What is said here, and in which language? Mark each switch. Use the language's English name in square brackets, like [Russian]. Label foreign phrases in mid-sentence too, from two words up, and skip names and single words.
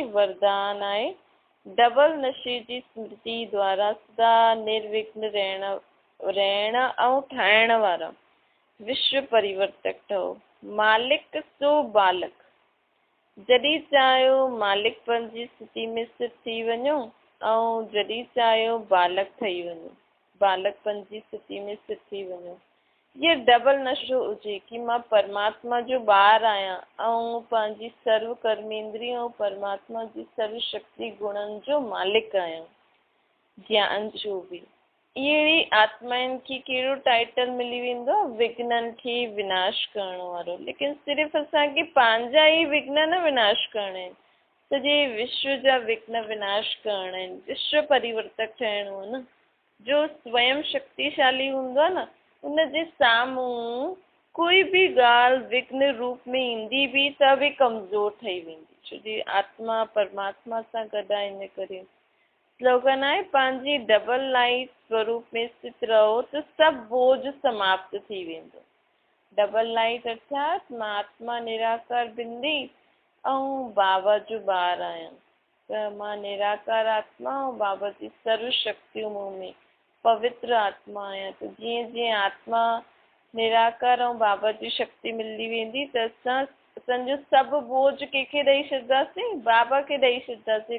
[Sindhi] वरदान आहे डबल नशे जी स्मृति द्वारा सदा निर्विघ्न रहण ऐं ठाहिण वारा विश्व परिवर्तक ठहो। मालिक सो बालक। जॾहिं चाहियो मालिकपन जी स्थिति में स्थित थी वञो ऐं जॾहिं चाहियो बालक ठही वञो, बालकपन जी स्थिति में स्थित थी वञो। ये डबल नशो हुजे कि मां परमात्मा जो ॿार आहियां ऐं पंहिंजी सर्व कर्मेंद्रिय ऐं परमात्मा जी सर्व शक्ति गुणनि जो मालिक आहियां। ज्ञान जो बि अहिड़ी आत्माउनि खे कहिड़ो टाइटल मिली वेंदो आहे, विघ्ननि खे विनाश करण वारो। लेकिन सिर्फ़ु असांखे पंहिंजा ई विघ्न न विनाश करणा आहिनि, सॼे विश्व जा विघ्न विनाश करणा आहिनि। विश्व परिवर्तक ठहिणो आहे न। जो स्वयं शक्तिशाली हूंदो आहे न, उनजे साम्हूं कोई बि ॻाल्हि विघ्न रूप में ईंदी बि त बि कमज़ोर ठही वेंदी, छो जी आत्मा परमात्मा सां गॾु आहे। इन करे स्लोगन आहे, पंहिंजी [English] double light [Sindhi] स्वरूप में स्थित रहो त सभु बोझ समाप्त थी वेंदो। [English] double light [Sindhi] अर्थात मां आत्मा निराकार बिंदी ऐं बाबा जो ॿार आहियां। त मां निराकार आत्मा ऐं बाबा जी सर्व शक्तियूं मूं में पवित्र आत्मा आहियां। त जीअं जीअं आत्मा निराकार ऐं बाबा जी शक्ति मिलंदी वेंदी त असांजो सभु बोझ कंहिंखे ॾेई छॾींदासीं, बाबा खे ॾेई छॾींदासीं।